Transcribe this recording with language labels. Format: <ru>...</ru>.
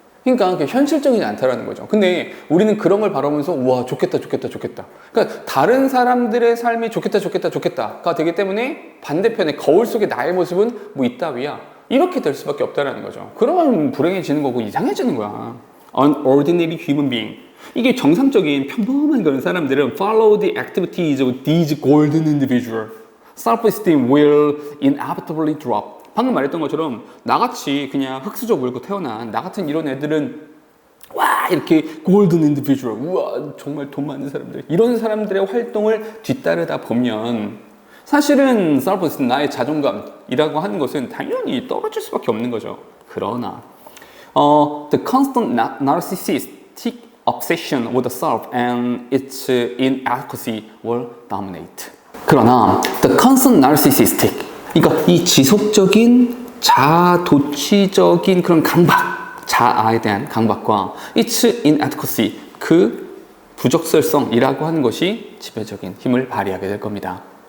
<ko>그러니까 현실적이지 않다라는 거죠. 근데 우리는 그런 걸 바라보면서 우와 좋겠다 그러니까 다른 사람들의 삶이 좋겠다가 되기 때문에 반대편에 거울 속의 나의 모습은 뭐 이따위야 이렇게 될 수밖에 없다라는 거죠. 그러면 불행해지는 거고 이상해지는 거야.</ko> <en>An ordinary human being.</en> <ko>이게 정상적인 평범한 그런 사람들은</ko> <en>follow the activities of these golden individual. Self-esteem will inevitably drop.</en> <ko>방금 말했던 것처럼 나같이 그냥 흙수저 물고 태어난 나 같은 이런 애들은 와 이렇게 골든 인디비주얼 우와 정말 돈 많은 사람들 이런 사람들의 활동을 뒤따르다 보면 사실은 self-esteem 나의 자존감이라고 하는 것은 당연히 떨어질 수밖에 없는 거죠. 그러나</ko> <en>the constant narcissistic obsession with the self and its inadequacy will dominate.</en> <ko>그러나</ko> <en>the constant narcissistic</en> <ko>그러니까 이 지속적인 자아도취적인 그런 강박, 자아에 대한 강박과</ko> <en>its inadequacy,</en> <ko>그 부적절성이라고 하는 것이 지배적인 힘을 발휘하게 될 겁니다.</ko>